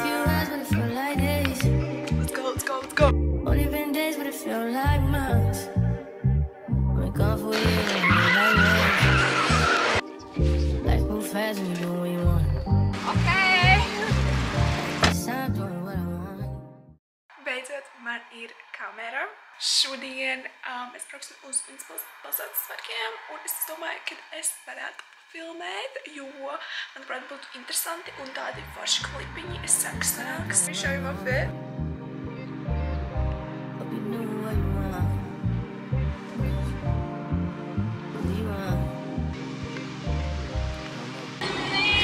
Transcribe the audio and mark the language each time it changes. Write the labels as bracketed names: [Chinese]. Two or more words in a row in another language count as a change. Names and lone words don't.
[English] Let's go. Only been days, but it felt like months. We're gone for years, like months. Life move fast when you do what you want. Okay. I'm doing what I want. [Latvian] Beidzot, man ir kamera. Šodien es braukšu uz pilsētas svētkiem, un es domāju, ka es varētu filmēt, jo, manuprāt, būtu interesanti un tādi forši klipiņi. Es saku, sanāks. [English] Let me show you my fit. Hope you knew what you want. What you want.